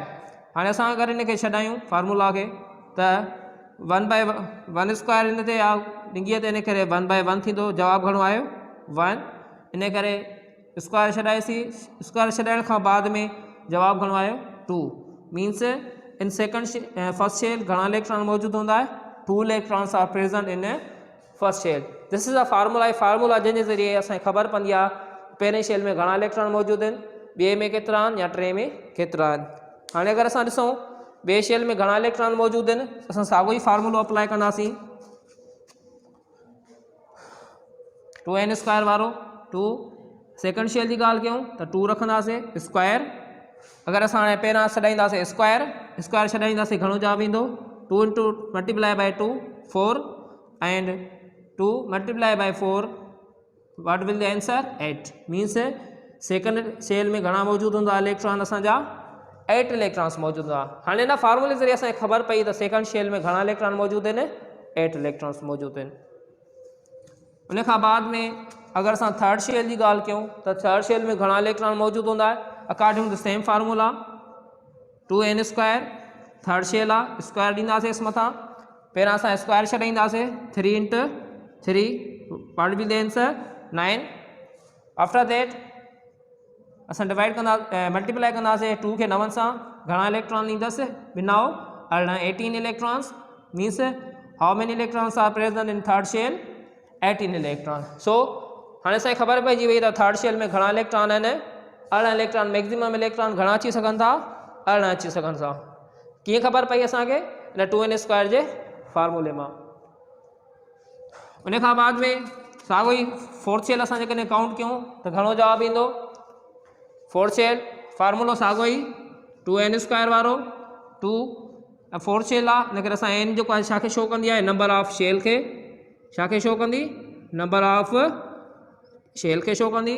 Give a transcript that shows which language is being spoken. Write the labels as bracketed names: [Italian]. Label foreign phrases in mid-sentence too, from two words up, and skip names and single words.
[Sindhi] हाणे असां अगरि हिन खे छॾायूं फार्मूला खे, त 1/1² हिन ते आहे डिंगीअ ते, इन करे 1/1 थींदो। जवाबु घणो आयो, 1। इन करे स्क्वायर छॾाईसीं, स्क्वायर छॾाइण खां बाद में जवाबु घणो आयो, 2। मीन्स इन [English] first shell [Sindhi] घणा इलेक्ट्रॉन मौजूदु हूंदा आहे, 2 [English] electrons are present in first shell. this is a formula [Sindhi] जंहिंजे ज़रिए असांखे ख़बर पवंदी आहे पहिरें शेल में घणा इलेक्ट्रॉन मौजूदु आहिनि, ॿिए में केतिरा आहिनि, या टे में केतिरा आहिनि। हाणे अगरि असां ॾिसूं ॿिए शेल में घणा इलेक्ट्रॉन मौजूदु आहिनि, असां साॻियो ई फार्मूलो अप्लाई कंदासीं, 2n² वारो, 2। [English] second shell [Sindhi] जी ॻाल्हि कयूं त 2 रखंदासीं स्क्वायर। अगरि असां हाणे पहिरां छॾाईंदासीं स्क्वायर छॾाईंदासीं, घणो जवाबु ईंदो, 2 × 2 4, [English] एंड 2 × 4 what will the answer, 8। [Sindhi] मीन्स [English] second shell [Sindhi] में घणा मौजूदु हूंदा इलेक्ट्रॉन, असांजा 8 इलेक्ट्रॉन्स मौजूदु हूंदा। हाणे हिन फार्मूले ज़रिए असांखे ख़बर पई त [English] second shell [Sindhi] में घणा इलेक्ट्रॉन मौजूदु आहिनि, 8 इलेक्ट्रॉन्स मौजूदु आहिनि। उनखां बाद में अगरि असां [English] third shell [Sindhi] जी ॻाल्हि कयूं त [English] third shell [Sindhi] में घणा इलेक्ट्रॉन मौजूदु हूंदा, [English] according to same formula 2n². third shell [Sindhi] आहे, स्क्वायर ॾींदासीं मथां, पहिरां असां स्क्वायर छॾाईंदासीं, 3 × 3 [English] what will the answer, [Sindhi] 9। [English] after that [Sindhi] असां डिवाइड कंदा, मल्टीप्लाई कंदासीं 2 खे 9 सां, घणा इलेक्ट्रॉन ईंदसि, बिनाओ 18 इलेक्ट्रॉन्स। [English] means how many electrons are present in third shell, 18 electron. [Sindhi] सो हाणे असांखे ख़बर पइजी वई त [English] third shell [Sindhi] में घणा इलेक्ट्रॉन आहिनि, 18 इलेक्ट्रॉन। [English] maximum electron [Sindhi] घणा अची सघनि था, 18 अची सघनि था। कीअं ख़बर पई असांखे, इन 2n² जे फार्मूले मां। उनखां बाद में साॻियो ई [English] fourth shell [Sindhi] असां जेकॾहिं काउंट कयूं त घणो जवाबु ईंदो। [English] fourth shell [Sindhi] फार्मूलो साॻियो ई 2n² वारो 2 [English] fourth shell [Sindhi] आहे, इन करे असां n जेको आहे छा खे शो कंदी आहे, [English] number of shell [Sindhi] खे छा खे शो कंदी, [English] number of shell [Sindhi] खे शो कंदी।